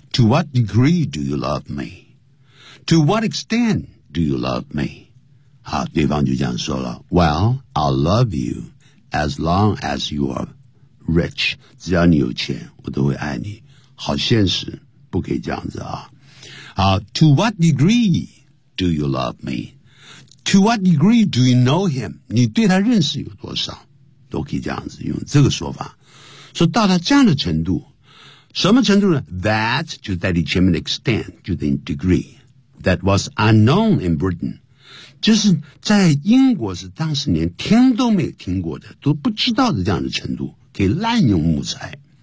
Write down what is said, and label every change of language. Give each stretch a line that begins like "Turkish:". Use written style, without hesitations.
English: To what degree do you love me? To what extent do you love me?
Chinese: 好，对方就这样说了，
English: Well, I'll love you as long as you are rich，
Chinese: 只要你有钱我都会爱你。好现实，不可以这样子啊。
English: 好， To what degree do you love meTo what degree do you know him?
Chinese: 你对他认识有多少？都可以这样子用这个说法。说到达这样的程度，什么程度呢？ That 就代替前面的 extent， 就等于 degree。
English: That was unknown in Britain，
Chinese: 就是在英国是当时连听都没有听过的，都不知道的这样的程度，可以滥用木材。